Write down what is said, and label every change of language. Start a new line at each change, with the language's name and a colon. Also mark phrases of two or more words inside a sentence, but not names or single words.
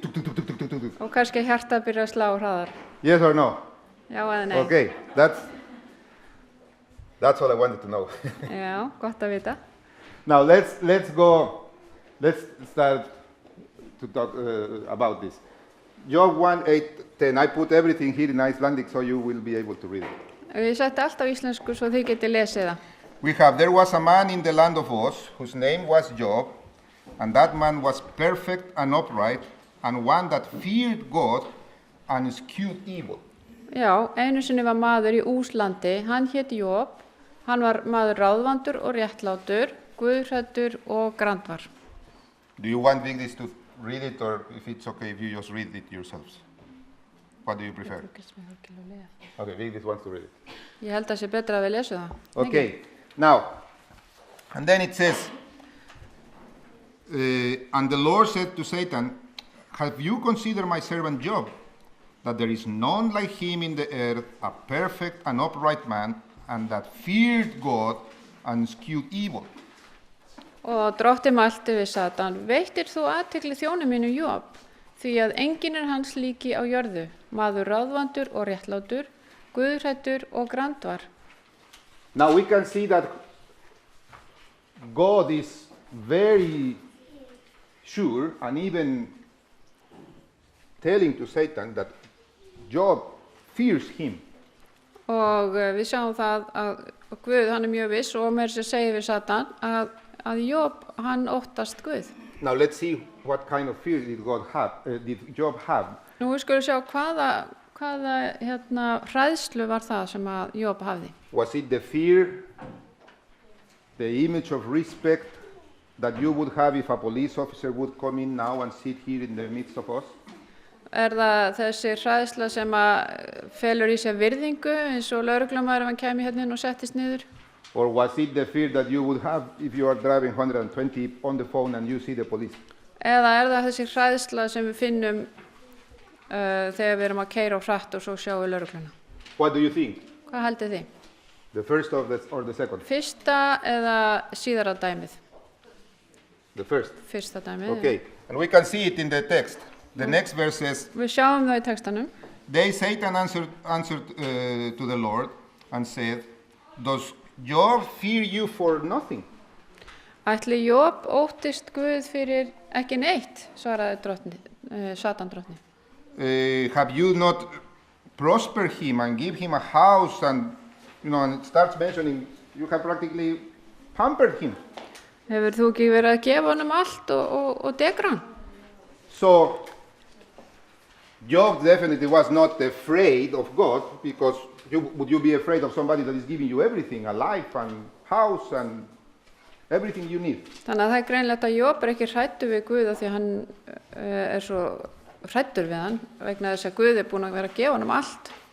Icelandic: Og kannski hjartað byrja að slá hraðar.
English: Yes or no?
Icelandic: Já eða nei.
English: Okay, that's what I wanted to know.
Icelandic: Já, gott að vita.
English: Now let's start to talk about this. Job 1:8-10. I put everything here in Icelandic so you will be able to read it.
Icelandic: Ég setti allt á íslensku svo þið getið lesið það.
English: There was a man in the land of Oz whose name was Job, and that man was perfect and upright, and one that feared God and eschewed evil.
Icelandic: Já, einu sinni var maður í Úslandi, hann hét Job, Hann var maður ráðvandur og réttlátur, guðhræddur og grandvar.
English: Do you want Vigdis to read it, or if it's okay if you just read it yourselves? What do you prefer? Okay, Vigdis wants to read it.
Icelandic: Ég held að sé betra að við lesum það.
English: Okay, now, and then it says, and the Lord said to Satan, have you considered my servant Job, that there is none like him in the earth, a perfect and upright man, and that feared God and eschewed evil?
Icelandic: Og Drottin mælti við Satan, veittir þú athygli þjóni mínu Job, því að enginn hans líki á jörðu, maður ráðvandur og réttlátur, guðhræddur og grandvar.
English: Now we can see that God is very sure and even telling to Satan that Job fears him.
Icelandic: Og við sjáum það að Guð, hann mjög viss og meira sér segir við Satan að Job, hann óttast Guð.
English: Now let's see what kind of fear did Job have.
Icelandic: Nú við skulum sjá hvaða hræðslu var það sem að Job hafði.
English: Was it the fear, the image of respect that you would have if a police officer would come in now and sit here in the midst of us?
Icelandic: Það þessi hræðsla sem að felur í sér virðingu eins og lögreglumaður ef hann kæmi hérna inn og settist niður?
English: Or was it the fear that you would have if you are driving 120 on the phone and you see the police?
Icelandic: Eða það þessi hræðsla sem við finnum þegar við erum að keyra á hratt og svo sjáum við lögregluna?
English: What do you think?
Icelandic: Hvað haldið þið?
English: The first or the second?
Icelandic: Fyrsta eða síðara dæmið?
English: The first.
Icelandic: Fyrsta dæmið.
English: Okay, and we can see it in the text. The next verse says,
Icelandic: við sjáum það í textanum.
English: Satan answered to the Lord and said, does Job fear you for nothing?
Icelandic: Ætli Job óttist Guð fyrir ekki neitt, svaraði Satan drottni.
English: Have you not prospered him and give him a house and and starts mentioning you have practically pampered him?
Icelandic: Hefur þú ekki verið að gefa honum allt og degra hann?
English: So Job definitely was not afraid of God, because would you be afraid of somebody that is giving you everything, a life and house and everything you need?
Icelandic: Þannig að það greinlegt að Job ekki hræddur við Guð af því að hann svo hræddur við hann vegna þess að Guð búinn að vera að gefa honum allt.